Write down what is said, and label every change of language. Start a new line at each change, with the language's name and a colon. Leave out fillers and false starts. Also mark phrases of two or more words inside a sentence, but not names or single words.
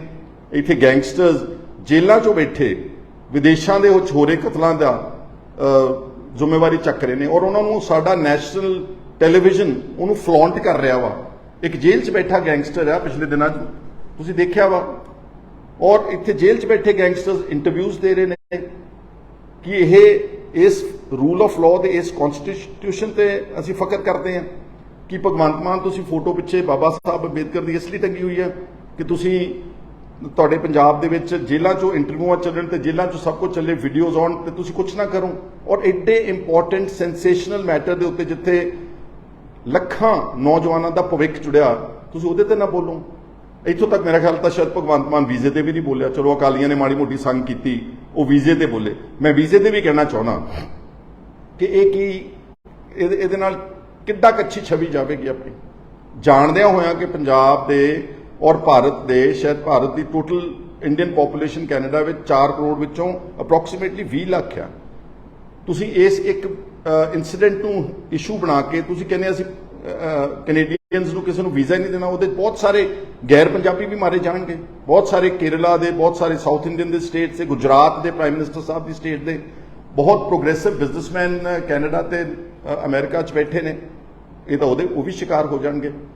Punjabi: ਇੱਥੇ ਗੈਂਗਸਟਰਸ ਜੇਲ੍ਹਾਂ 'ਚੋਂ ਬੈਠੇ ਵਿਦੇਸ਼ਾਂ ਦੇ ਹੋ ਰਹੇ ਕਤਲਾਂ ਦਾ ਜ਼ਿੰਮੇਵਾਰੀ ਚੱਕ ਰਹੇ ਨੇ, ਔਰ ਉਹਨਾਂ ਨੂੰ ਸਾਡਾ ਨੈਸ਼ਨਲ ਟੈਲੀਵਿਜ਼ਨ ਉਹਨੂੰ ਫਲੌਂਟ ਕਰ ਰਿਹਾ ਵਾ। ਇੱਕ ਜੇਲ੍ਹ 'ਚ ਬੈਠਾ ਗੈਂਗਸਟਰ ਆ, ਪਿਛਲੇ ਦਿਨਾਂ 'ਚ ਤੁਸੀਂ ਦੇਖਿਆ ਵਾ। ਔਰ ਇੱਥੇ ਜੇਲ੍ਹ 'ਚ ਬੈਠੇ ਗੈਂਗਸਟਰਸ ਇੰਟਰਵਿਊਜ਼ ਦੇ ਰਹੇ ਨੇ ਕਿ ਇਹ ਇਸ ਰੂਲ ਆਫ ਲਾਅ ਤੇ ਇਸ ਕਨਸਟੀਟਿਊਸ਼ਨ ਤੇ ਅਸੀਂ ਫਖਰ ਕਰਦੇ ਹਾਂ। ਕਿ ਭਗਵੰਤ ਮਾਨ ਤੁਸੀਂ ਫ਼ੋਟੋ ਪਿੱਛੇ ਬਾਬਾ ਸਾਹਿਬ ਅੰਬੇਡਕਰ
Hindi: की इसलिए टंगी हुई है
Punjabi: ਕਿ ਤੁਸੀਂ ਤੁਹਾਡੇ ਪੰਜਾਬ ਦੇ ਵਿੱਚ ਜੇਲ੍ਹਾਂ 'ਚੋਂ ਇੰਟਰਵਿਊਆਂ ਚੱਲਣ ਤੇ ਜੇਲ੍ਹਾਂ 'ਚੋਂ ਸਭ ਕੁਝ ਚੱਲੇ ਵੀਡੀਓਜ਼ ਆਉਣ ਤੇ ਤੁਸੀਂ ਕੁਝ ਨਾ ਕਰੋ। ਔਰ ਏਡੇ ਇੰਪੌਰਟੈਂਟ ਸੈਂਸੇਸ਼ਨਲ ਮੈਟਰ ਦੇ ਉੱਤੇ ਜਿੱਥੇ ਲੱਖਾਂ
Hindi: नौजवानों का
Punjabi: ਭਵਿੱਖ ਜੁੜਿਆ ਤੁਸੀਂ ਉਹਦੇ ਤੇ ਨਾ ਬੋਲੋ। ਇੱਥੋਂ ਤੱਕ ਮੇਰਾ ਖ਼ਿਆਲ ਤਾਂ ਸ਼ਾਇਦ ਭਗਵੰਤ ਮਾਨ ਵੀਜ਼ੇ ਤੇ ਵੀ ਨਹੀਂ ਬੋਲਿਆ, ਚੱਲੋ ਅਕਾਲੀਆਂ ਨੇ ਮਾੜੀ ਮੋਟੀ ਸੰਗ ਕੀਤੀ, ਉਹ ਵੀਜ਼ੇ ਤੇ ਬੋਲੇ। ਮੈਂ ਵੀਜ਼ੇ ਤੇ ਵੀ ਕਹਿਣਾ ਚਾਹੁੰਨਾ ਕਿ ਇਹ ਕੀ ਇਹਦੇ ਨਾਲ ਕਿੱਡਾ ਕੱਚੀ
Hindi: छवि जाएगी अपनी,
Punjabi: ਜਾਣਦਿਆਂ ਹੋਇਆਂ ਕਿ ਪੰਜਾਬ ਦੇ ਔਰ ਭਾਰਤ ਦੇ ਸ਼ਾਇਦ
Hindi: भारत की टोटल इंडियन पॉपूलेशन कैनेडा में
Punjabi: 4 ਕਰੋੜ ਵਿੱਚੋਂ ਅਪ੍ਰੌਕਸੀਮੇਟਲੀ 20 ਲੱਖ ਹੈ। ਤੁਸੀਂ ਇਸ ਇੱਕ ਇੰਸੀਡੈਂਟ ਨੂੰ ਇਸ਼ੂ ਬਣਾ ਕੇ ਤੁਸੀਂ ਕਹਿਣੇ ਅਸੀਂ ਕੈਨੇਡੀਅਨਜ਼ ਨੂੰ ਕਿਸੇ ਨੂੰ ਵੀਜ਼ਾ ਹੀ ਨਹੀਂ ਦੇਣਾ, ਉਹਦੇ ਬਹੁਤ ਸਾਰੇ ਗ਼ੈਰ ਪੰਜਾਬੀ ਵੀ ਮਾਰੇ ਜਾਣਗੇ, ਬਹੁਤ ਸਾਰੇ ਕੇਰਲਾ ਦੇ, ਬਹੁਤ ਸਾਰੇ ਸਾਊਥ ਇੰਡੀਅਨ ਦੇ ਸਟੇਟ ਸੇ, ਗੁਜਰਾਤ ਦੇ ਪ੍ਰਾਈਮ ਮਿਨਿਸਟਰ ਸਾਹਿਬ ਕੀ ਸਟੇਟ ਦੇ ਬਹੁਤ ਪ੍ਰੋਗਰੈਸਿਵ ਬਿਜ਼ਨਸਮੈਨ ਕੈਨੇਡਾ ਤੇ ਅਮਰੀਕਾ 'ਚ ਬੈਠੇ ਨੇ,
Hindi: ये तो वो भी शिकार हो जाएंगे।